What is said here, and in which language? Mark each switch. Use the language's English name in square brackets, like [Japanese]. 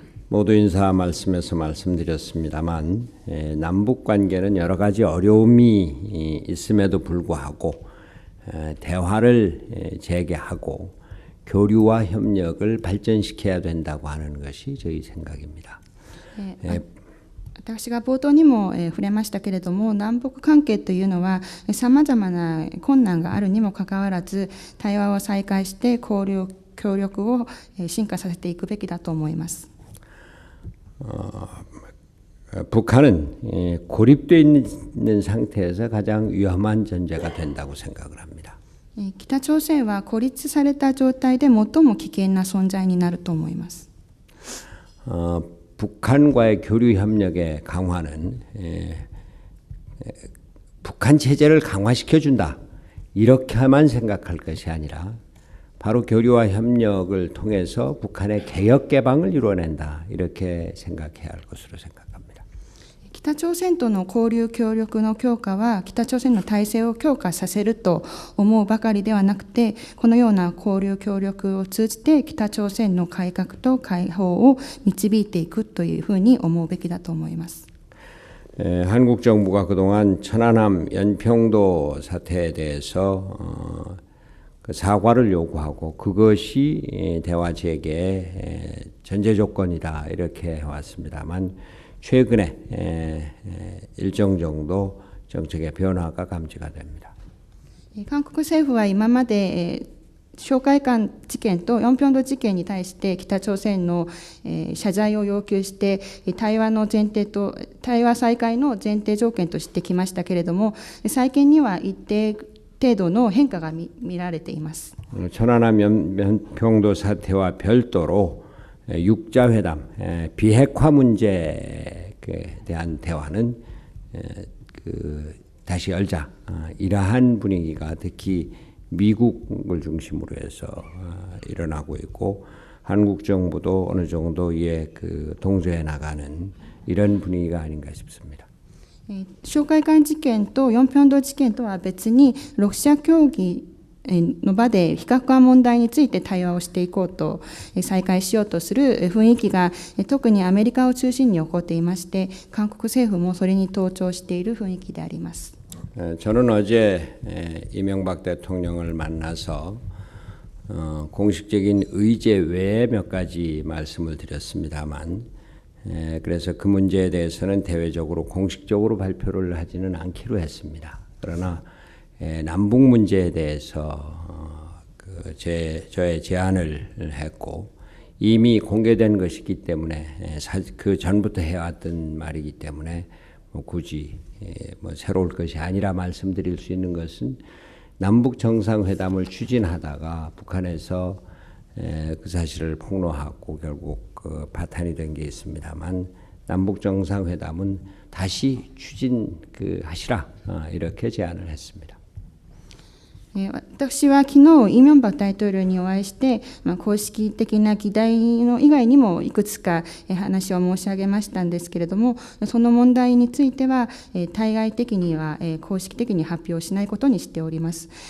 [Korean] 모두 인사 말씀에서 말씀드렸습니다만 남북 관계는 여러 가지 어려움이 있음에도 불구하고 대화를 재개하고 교류와 협력을 발전시켜야 된다고 하는 것이 저희 생각입니다. [Japanese] 私が冒頭にも触れましたけれども、南北関係というのはさまざまな困難があるにもかかわらず、対話を再開して交流協力を進化させていくべきだと思います。 [Korean] 북한은 고립되어 있는 상태에서 가장 위험한 존재가 된다고 생각을 합니다. [Japanese] 北朝鮮は孤立された状態で最も危険な存在になると思います。 [Korean] 북한과의 교류 협력의 강화는 북한 체제를 강화시켜 준다 이렇게만 생각할 것이 아니라 바로 교류와 협력을 통해서 북한의 개혁 개방을 이루어낸다 이렇게 생각해야 할 것으로 생각합니다. [Japanese] 北朝鮮との交流協力の強化は北朝鮮の体制を強化させると思うばかりではなくて、このような交流協力を通じて北朝鮮の改革と解放を導いていくというふうに思うべきだと思います。 [Korean] 한국 정부가 그동안 천안함 연평도 사태에 대해서 사과를 요구하고 그것이 대화 재개의 전제 조건이다 이렇게 해왔습니다만 최근에 일정 정도 정책의 변화가 감지가 됩니다. [Japanese] 韓国政府は今まで哨戒艦事件とヨンピョンド事件に対して北朝鮮の謝罪を要求して対話再開の前提条件としてきましたけれども、最近には一定程度の変化が見られています。 [Korean] 천안함 연평도 사태와 별도로 육자회담, 비핵화 문제에 대한 대화는 다시 열자 이러한 분위기가 특히 미국을 중심으로 해서 일어나고 있고 한국 정부도 어느 정도 이에 동조해 나가는 이런 분위기가 아닌가 싶습니다. [Japanese] 哨戒艦事件とヨンピョンド事件とは別にロシア協議の場で非核化問題について対話をしていこうと再開しようとする雰囲気が特にアメリカを中心に起こっていまして、韓国政府もそれに同調している雰囲気であります。 [Korean] 저는 어제 이명박 대통령을 만나서 공식적인 의제 외에 몇 가지 말씀을 드렸습니다만 그래서 그 문제에 대해서는 대외적으로 공식적으로 발표를 하지는 않기로 했습니다. 그러나 남북 문제에 대해서 저의 제안을 했고 이미 공개된 것이기 때문에 그 전부터 해왔던 말이기 때문에 굳이 새로울 것이 아니라 말씀드릴 수 있는 것은 남북 정상회담을 추진하다가 북한에서 그 사실을 폭로하고 결국 파탄이 된 게 있습니다만 남북 정상회담은 다시 추진하시라 이렇게 제안을 했습니다. [Japanese] 私は昨日イ・ミョンバク大統領にお会いして、公式的な議題の以外にもいくつか話を申し上げましたんですけれども、その問題については対外的には公式的に発表しないことにしております。